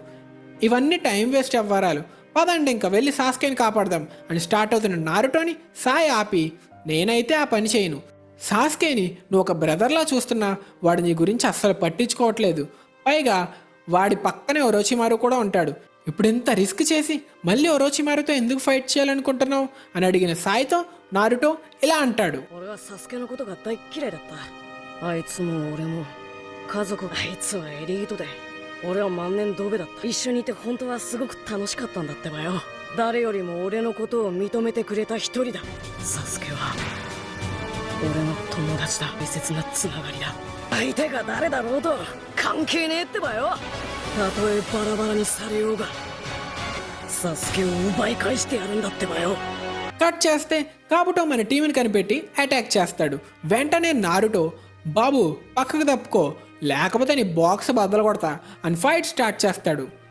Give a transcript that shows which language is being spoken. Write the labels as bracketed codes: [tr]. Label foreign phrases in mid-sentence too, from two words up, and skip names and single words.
[te] ఇవన్నీ టైం వేస్ట్ అవ్వరాలు, పదండి ఇంకా వెళ్ళి సాస్కేని కాపాడదాం అని స్టార్ట్ అవుతున్న నారుటోని సాయి ఆపి, నేనైతే ఆ పని చేయను, సాస్కేని నువ్వు ఒక బ్రదర్లా చూస్తున్నా వాడు నీ గురించి అస్సలు పట్టించుకోవట్లేదు, పైగా వాడి పక్కనే ఒరోచిమారు కూడా ఉంటాడు, ఇప్పుడు ఇంత రిస్క్ చేసి మళ్ళీ ఒరోచిమారుతో ఎందుకు ఫైట్ చేయాలనుకుంటున్నావు అని అడిగిన సాయితో నారుటో ఇలా అంటాడు, [ja] 俺はサスケのことが大っ嫌いだった。あいつも俺も家族が、あいつはエリートで俺は万年ドベだった。一緒にいて本当はすごく楽しかったんだってばよ。誰よりも俺のことを認めてくれた一人だ。サスケは俺の友達だ。大切なつながりだ。相手が誰だろうと関係ねえってばよ。たとえバラバラにされようがサスケを奪い返してやるんだってばよ。 [te] కట్ చేస్తే కాబుటో మన టీంని కనిపెట్టి అటాక్ చేస్తాడు. వెంటనే నారుటో, బాబు పక్కకు తప్పుకో లేకపోతే నీ బాక్స్ బద్దలు కొడతా అని [en] fight start [te] చేస్తాడు.